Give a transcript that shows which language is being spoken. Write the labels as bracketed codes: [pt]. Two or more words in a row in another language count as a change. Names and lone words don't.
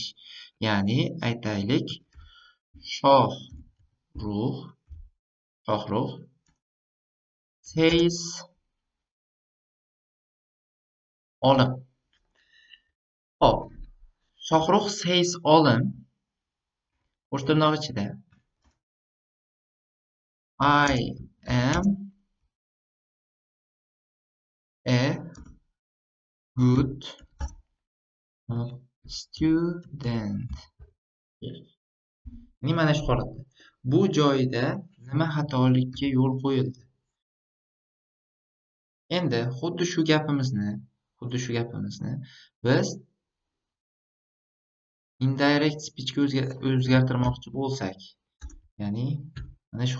[uz] Ya'ni aytaylik, Shohrux says olim. Shohrux says olim qo'sh tirnoq ichida [en] I am a good student. [uz] Mana shu holatda. Bu joyda nima xatolikka yo'l qo'yildi? Endi xuddi shu gapimizni biz [en] indirect speechga [uz] o'zgartirmoqchi bo'lsak, ya'ni mana shu